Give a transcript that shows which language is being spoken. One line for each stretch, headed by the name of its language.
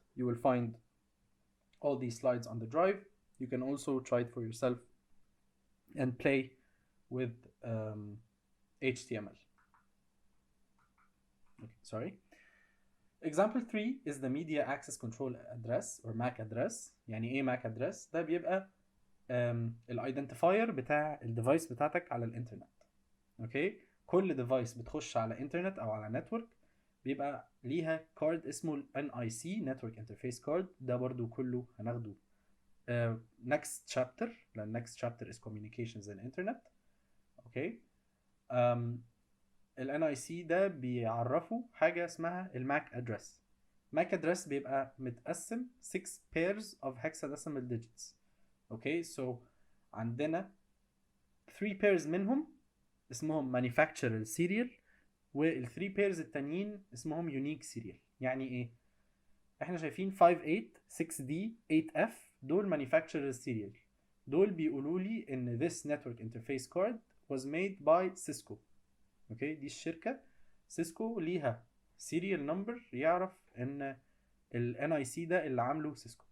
English: You will find all these slides on the drive. You can also try it for yourself and play with HTML. Okay, sorry. Example 3 is the media access control address or MAC address.
Arabic: يعني ايه MAC address؟ ده بيبقى الايدنتيفاير بتاع الديفايس بتاعتك على الانترنت. اوكي، كل ديفايس بتخش على انترنت او على نتورك بيبقى ليها كارد اسمه ال NIC Network Interface Card. ده برضو كله هناخده
English: next chapter. The next chapter is communications and internet. Okay.
Arabic: ال NIC ده بيعرفوا حاجة اسمها الماك address.
English: MAC address
Arabic: بيبقى متقسم
English: 6 pairs of hexadecimal digits. Okay, so
Arabic: عندنا
English: 3 pairs
Arabic: منهم اسمهم
English: manufacturer serial،
Arabic: وال 3 pairs التانيين اسمهم
English: unique serial.
Arabic: يعني ايه؟ احنا شايفين 58 6D 8F دول
English: manufacturer serial.
Arabic: دول بيقولوا لي ان
English: this network interface card was made by Cisco.
Arabic: اوكي، دي الشركة سيسكو ليها سيريال نمبر يعرف ان ال NIC ده اللي عامله سيسكو.